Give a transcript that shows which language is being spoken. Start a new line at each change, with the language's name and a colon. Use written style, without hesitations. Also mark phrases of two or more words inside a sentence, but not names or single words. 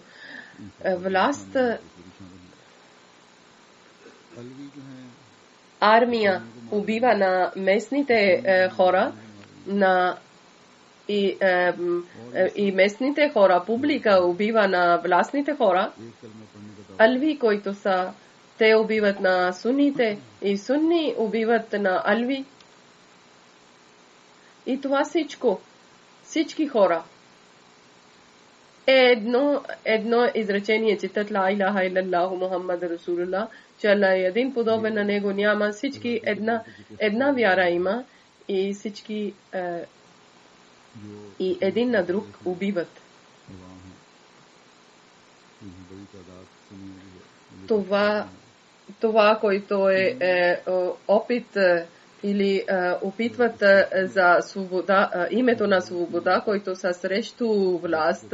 Bulgarian: Власт, армия убива на местните хора, и местните хора, публика убива на властните хора, алви, които са, те убиват на сунните и сунни убиват на алви. И това всички хора. Едно изречение, четат
Arabic: لا إله إلا الله محمد رسول الله,
Bulgarian: че Аллах е един, подобен на него няма, всички една вяра има и всички и един на друг убиват. Това, който е опит или опитват за свобода, името на свобода, който са срещу власт.